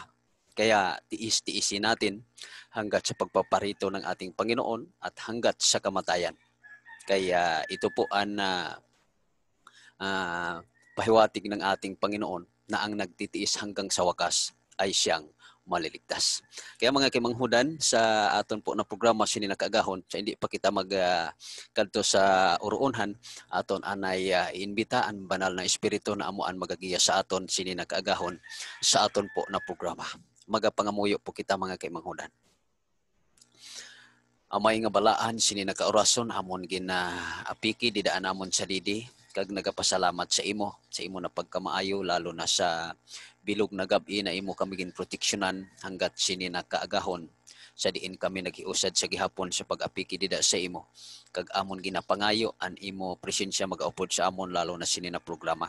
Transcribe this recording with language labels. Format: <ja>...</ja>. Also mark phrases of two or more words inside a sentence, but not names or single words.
<tl>Kaya tiis-tiisin natin hanggat sa pagpaparito ng ating Panginoon at hanggat sa kamatayan. Kaya ito po ang pahiwatig ng ating Panginoon na ang nagtitiis hanggang sa wakas ay siyang maliligtas.</tl> <hil>Kaya mga kaimanghudan, sa aton po na programa sini nakaagahon, sa hindi pa kita kadto sa uruonhan, aton anay iimbita ang</hil> <tl>banal na espiritu</tl> <hil>na amuan magagiya sa aton sini nakaagahon sa aton po na programa. Magapangamuyo po kita mga kaimanghudan. Amay nga balaan sini nakaorason amon ginaapiki didaan namon sa didi, kag nagapasalamat sa imo na pagkamaayo, lalo na sa bilog na gabi na imo kami ginproteksyonan hanggat sini nakaagahon sa diin kami naghiusad sa gihapon sa pag-apiki dida sa imo, kag amon ginapangayo an imo presensya magaupod sa amon, lalo na sini na programa.</hil>